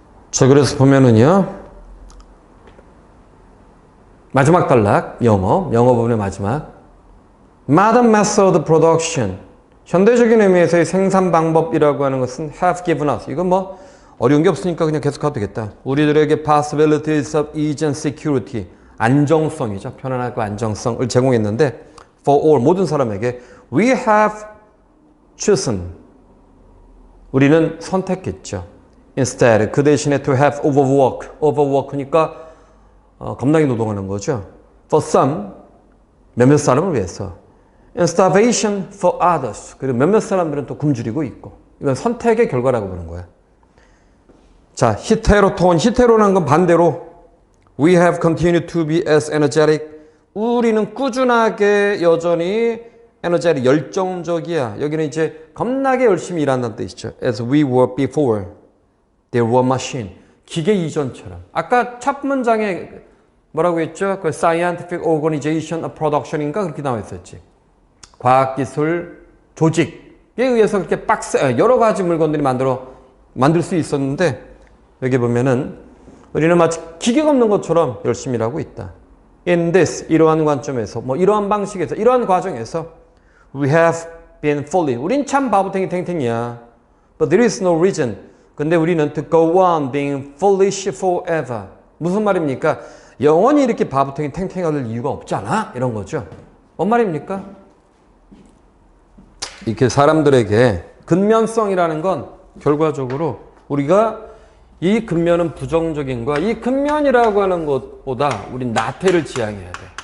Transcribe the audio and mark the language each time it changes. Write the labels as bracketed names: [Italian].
[Korean] 자, 그래서 보면은요. 마지막 단락, 영어 부분의 마지막. [English] Modern method production. [Korean] 현대적인 의미에서의 생산 방법이라고 하는 것은 [English] have given us. [Korean] 이건 뭐 어려운 게 없으니까 그냥 계속 가도 되겠다. 우리들에게 [English] possibilities of ease and security. [Korean] 안정성이죠. 편안하고 안정성을 제공했는데 [English] for all, [Korean] 모든 사람에게 [English] we have chosen. [Korean] 우리는 선택했죠. [English] Instead, [Korean] 그 대신에 [English] to have overwork. [Korean] overwork니까 겁나게 노동하는 거죠. [English] For some, [Korean] 몇몇 사람을 위해서. [English] And starvation for others. [Korean] 그리고 몇몇 사람들은 또 굶주리고 있고. 이건 선택의 결과라고 보는 거야. 자, 히테로라는 건 반대로 [English] we have continued to be as energetic. [Korean] 우리는 꾸준하게 여전히 에너지가 열정적이야. 여기는 이제 겁나게 열심히 일한다는 뜻이죠. [English] As we were before. There were machine. [Korean] 기계 이전처럼. 아까 첫 문장에 뭐라고 했죠? 그 Scientific Organization of Production인가 그렇게 나와 있었지. 과학기술 조직에 의해서 그렇게 여러 가지 물건들이 만들 수 있었는데 여기 보면은 우리는 마치 기계가 없는 것처럼 열심히 일하고 있다. [English] In this, [Korean] 이러한 관점에서, 이러한 방식에서, 이러한 과정에서 [English] we have been fully. [Korean] 우린 참 바보탱이 탱탱이야. [English] But there is no reason. [Korean] 근데 우리는 [English] to go on being foolish forever. [Korean] 무슨 말입니까? 영원히 이렇게 바보탱이 탱탱할 이유가 없잖아. 이런 거죠. 뭔 말입니까? 이렇게 사람들에게 근면성이라는 건 결과적으로 우리가 이 근면은 부정적인 거야. 이 근면이라고 하는 것보다 우린 나태를 지향해야 돼.